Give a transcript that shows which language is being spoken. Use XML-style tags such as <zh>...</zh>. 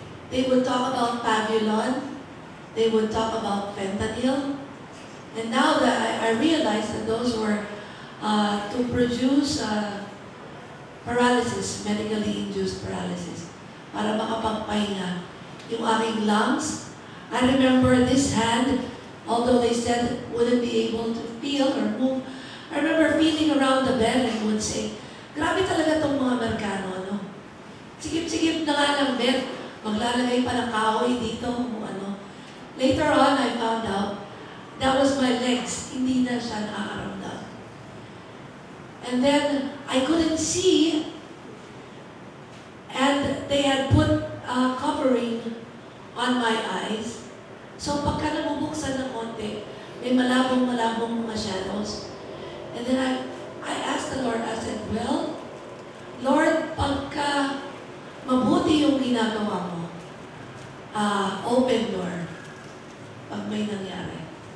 <en>They would talk about Pavulon, they would talk about fentanyl, and now that I realized that those were to produce paralysis, medically induced paralysis,</en> <tl>para makapagpahinga yung aking lungs.</tl> <en>I remember this hand, although they said it wouldn't be able to feel or move, I remember feeling around the bed and would say,</en> <tl>grabe talaga itong mga Amerikano, ano? Sigip-sigip na nga ng bed, maglalagay pa ng kahoy dito, kung ano.</tl> <en>Later on, I found out that was my legs,</en> <tl>hindi na siya nakakaramdam.</tl> <en>And then, I couldn't see, and they had put a covering on my eyes.</en> <tl>So pagka nabubuksan ng konti, may malabong-malabong mga shadows.</tl> <en>And then I asked the Lord, I said, well, Lord,</en> <tl>pagka mabuti yung ginagawa mo,</tl> <en>open door,</en> <tl>pag may nangyari.</tl>